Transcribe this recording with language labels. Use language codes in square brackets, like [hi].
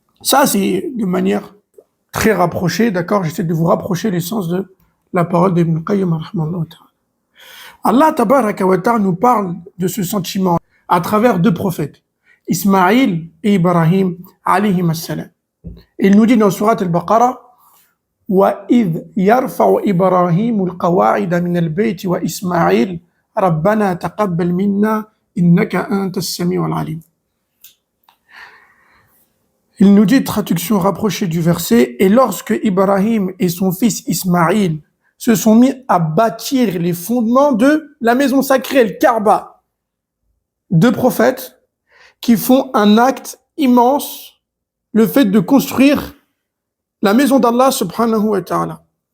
[fr] Ça, c'est de manière très rapprochée, d'accord? J'essaie de vous rapprocher l'essence de la parole d'Ibn Qayyim [ar] rahmallahu ta'ala. [fr] Allah [ar] tabaraka wa ta'ala [fr] nous parle de ce sentiment à travers 2 prophètes, Ismaïl et Ibrahim [ar] alayhim as-salam. [fr] Il nous dit dans surat al-Baqarah, [ar] وَإِذْ يَرْفَعُ إِبْرَاهِيمُ الْقَوَاعِدَ مِنَ الْبَيْتِ وَإِسْمَاعِيلُ رَبَّنَا تَقَبَّلْ مِنَّا إِنَّكَ أَنْتَ السَّمِيعُ الْعَلِيمُ. [fr] Il nous dit, traduction rapprochée du verset, et lorsque Ibrahim et son fils Ismaïl se sont mis à bâtir les fondements de la maison sacrée, le Kaaba, 2 prophètes qui font un acte immense, le fait de construire la maison d'Allah [ar] subhanahu wa ta'ala.